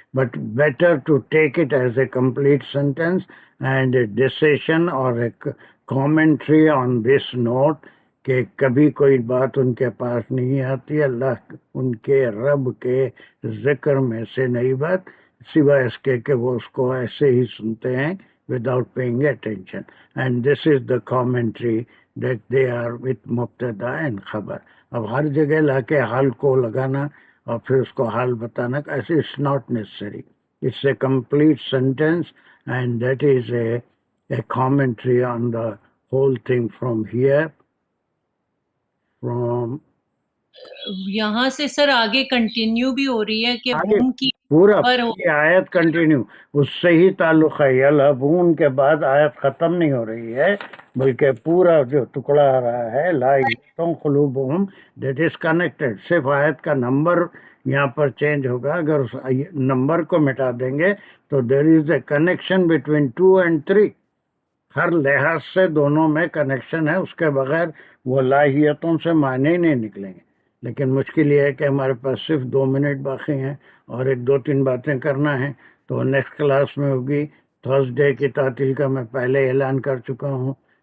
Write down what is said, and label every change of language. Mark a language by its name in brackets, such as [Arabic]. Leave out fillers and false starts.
[English] but better to take it as a complete sentence and a decision or a commentary on this note [Urdu] کہ کبھی کوئی بات ان کے پاس نہیں آتی اللہ ان کے رب کے ذکر میں سے نئی بات, سوائے اس کے کہ وہ اس کو ایسے ہی سنتے ہیں [English] without paying attention. And this is the commentary that they are with مبتدا and خبر. [Urdu] اب ہر جگہ لا کے حال کو لگانا اور پھر اس کو حال بتانا, ایسے [English] it's not necessary. It's a complete sentence and that is a commentary on the whole thing from here, from [Urdu] یہاں سے سر آگے کنٹینیو بھی ہو رہی ہے کہ آگے ہم کی پورا خبر ہو. یہ آیت کنٹینیو اس سے ہی تعلق ہے. یلعبون کے بعد آیت ختم نہیں ہو رہی ہے بلکہ پورا جو ٹکڑا آ رہا ہے لا یحزن قلوبہم, [English] That is connected. [Urdu] صرف آیت کا نمبر یہاں پر چینج ہوگا. اگر اس نمبر کو مٹا دیں گے تو [English] There is a connection between 2 and 3. [Urdu] ہر لحاظ سے دونوں میں کنیکشن ہے, اس کے بغیر وہ لاہیتوں سے معنی نہیں نکلیں گے. لیکن مشکل یہ ہے کہ ہمارے پاس صرف 2 منٹ باقی ہیں اور 1-2-3 باتیں کرنا ہے, تو نیکسٹ کلاس میں ہوگی. تھرسڈے کی تعطیل کا میں پہلے اعلان کر چکا ہوں.